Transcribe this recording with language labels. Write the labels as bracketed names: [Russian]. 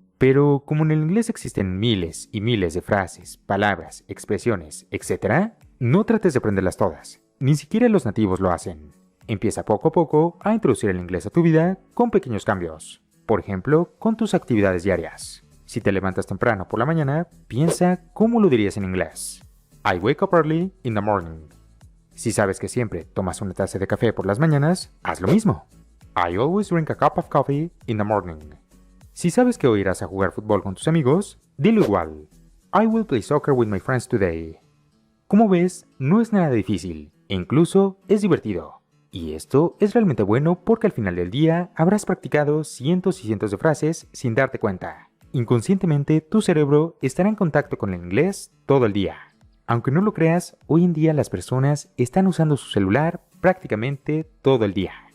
[Spanish] Pero como en el inglés existen miles y miles de frases, palabras, expresiones, etc., no trates de aprenderlas todas. Ni siquiera los nativos lo hacen. Empieza poco a poco a introducir el inglés a tu vida con pequeños cambios. Por ejemplo, con tus actividades diarias. Si te levantas temprano por la mañana, piensa cómo lo dirías en inglés. [English] I wake up early in the morning. [Spanish] Si sabes que siempre tomas una taza de café por las mañanas, haz lo mismo. [English] I always drink a cup of coffee in the morning. [Spanish] Si sabes que hoy irás a jugar fútbol con tus amigos, dilo igual. [English] I will play soccer with my friends today. [Spanish] Como ves, no es nada difícil, e incluso es divertido. Y esto es realmente bueno porque al final del día habrás practicado cientos y cientos de frases sin darte cuenta. Inconscientemente, tu cerebro estará en contacto con el inglés todo el día. Aunque no lo creas, hoy en día las personas están usando su celular prácticamente todo el día.